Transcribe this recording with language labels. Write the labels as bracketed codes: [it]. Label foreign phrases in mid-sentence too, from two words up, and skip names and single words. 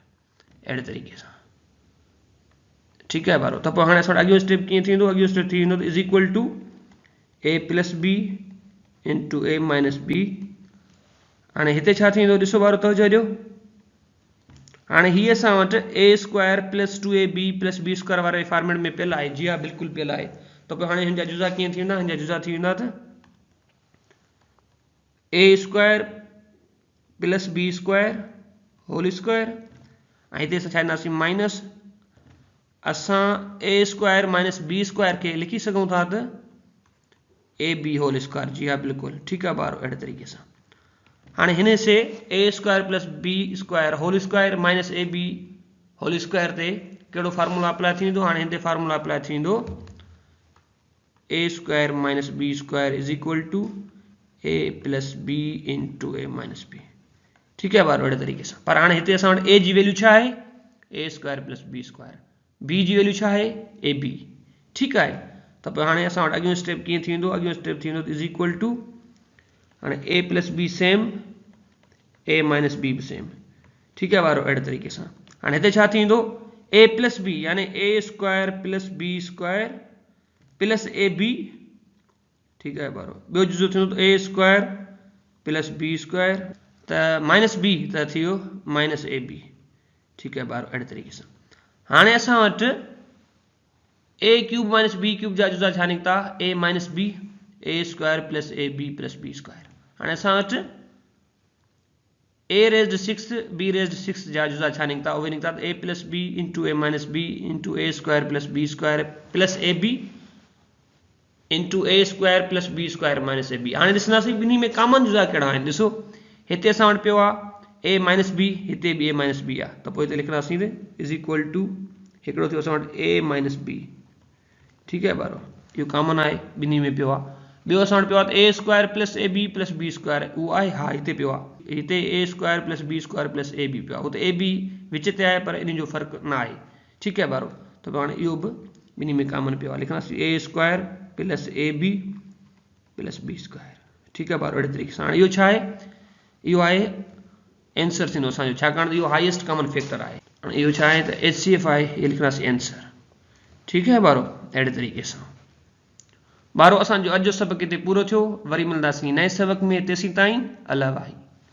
[sd] अहिड़े तरीक़े सां। [ur] ٹھیک ہے [sd] बारो। त पोइ हाणे असां वटि अॻियो स्टेप कीअं थींदो, अॻियो स्टेप थी वेंदो त [en] is equal to a plus b into a minus b. [sd] हाणे हिते छा थींदो, ॾिसो बारो तवजो ॾियो, हाणे हीअ असां वटि [en] a square plus 2ab plus b square [sd] वारे फॉर्मेट में पियल आहे। [ur] جی ہاں بالکل [sd] पियल आहे। त पोइ हाणे हिन जा जुज़ा कीअं थी वेंदा, हिन जा जुज़ा थी वेंदा त [en] a square plus b square whole square [sd] ऐं हिते असां छा ॾींदासीं माइनस, असां [en] a square minus b square [sd] खे लिखी सघूं था त [en] a b whole square. [ur] جی ہاں بالکل. ٹھیک ہے [sd] बारो। अहिड़े तरीक़े सां हाणे हिन से [en] a square plus b square whole square minus a b whole square [sd] ते कहिड़ो [en] formula apply [sd] थींदो, हाणे हिन ते [en] formula apply [sd] थींदो [en] a square minus b square is equal to a plus b into a minus b. [ur] ٹھیک ہے [sd] बारो। अहिड़े तरीक़े सां। पर हाणे हिते असां वटि ए जी वैल्यू छा आहे, [en] a square plus b square, b [sd] जी वैल्यू छा आहे [en] a b. [sd] ठीक आहे। त पोइ हाणे असां वटि अॻियो स्टेप कीअं थींदो, अॻियो स्टेप थींदो [en] is equal to, [sd] हाणे [en] a plus b same a minus b [sd] बि सेम। [ur] ٹھیک ہے [sd] बारो। अहिड़े तरीक़े सां हाणे हिते छा थींदो, [en] a plus b yani a square plus b square plus a b. [ur] ٹھیک ہے [sd] बारो। ॿियो जुज़ो थींदो [en] a square plus b square, [sd] त [en] minus b [sd] त थी वियो [en] minus a b. [ur] ٹھیک ہے [sd] बारो। अहिड़े तरीक़े सां हाणे असां वटि [en] a cube minus b cube [sd] जा जुज़ा छा निकिता, [en] a minus b a square plus a b plus b square. [sd] हाणे असां वटि [en] a raised 6 b raised 6 [sd] जा जुज़ा छा निकिता, उहे निकिता [en] a plus b into a minus b into a square plus b square plus a b into a square plus b square minus a b. [sd] हाणे ॾिसंदासीं ॿिन्ही में कॉमन जुज़ा कहिड़ा आहिनि। ॾिसो हिते असां वटि पियो आहे [en] a minus b, [sd] हिते बि [en] a minus b [sd] आहे, त पोइ हिते लिखंदासीं [en] is equal to [sd] हिकिड़ो थियो असां वटि [en] a minus b. [ur] ٹھیک ہے بارو. [sd] इहो कॉमन आहे, ॿिन्ही में पियो आहे। ॿियो असां वटि पियो आहे [en] a square plus a b plus b square, [sd] उहो आहे हा हिते पियो आहे, हिते [en] a square plus b square plus a b [sd] पियो आहे, हुते [en] a b [sd] विच ते आहे पर इन जो फ़र्क़ु न आहे। [ur] ٹھیک ہے [sd] बारो। त पोइ हाणे इहो बि ॿिन्ही में कॉमन पियो आहे, लिखंदासीं [en] a square plus a b plus b square. [ur] ٹھیک ہے [sd] बारो। अहिड़े तरीक़े सां हाणे इहो छा आहे, इहो आहे आंसर थींदो असांजो, छाकाणि त इहो [en] highest common factor [sd] आहे। हाणे इहो छा आहे त HCF आहे, इहो लिखंदासीं आंसर। [ur] ٹھیک ہے بارو. [sd] अहिड़े तरीक़े सां बारो असांजो अॼु जो सबक़ हिते पूरो थियो। वरी मिलंदासीं नए सबक़ में। तेसीं ताईं अल्लाह भाई।